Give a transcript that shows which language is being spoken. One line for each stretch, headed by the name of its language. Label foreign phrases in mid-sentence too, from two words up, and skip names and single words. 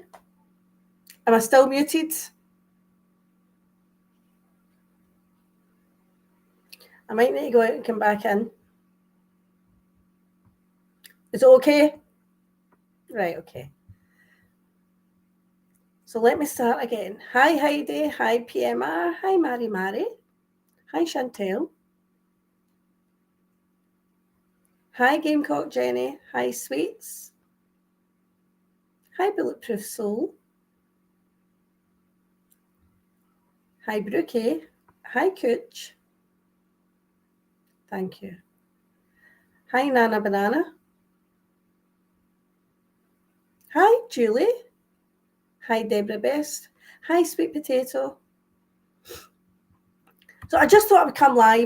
English: Am I still muted? I might need to go out and come back in. Is it okay? Right, okay. So let me start again. Hi, Heidi. Hi, PMR. Hi, Mary. Hi, Chantel. Hi, Gamecock Jenny. Hi, Sweets. Hi, Bulletproof Soul. Hi, Brookie. Hi, Cooch. Thank you. Hi, Nana Banana. Hi, Julie. Hi, Deborah Best. Hi, Sweet Potato. So I just thought I would come live.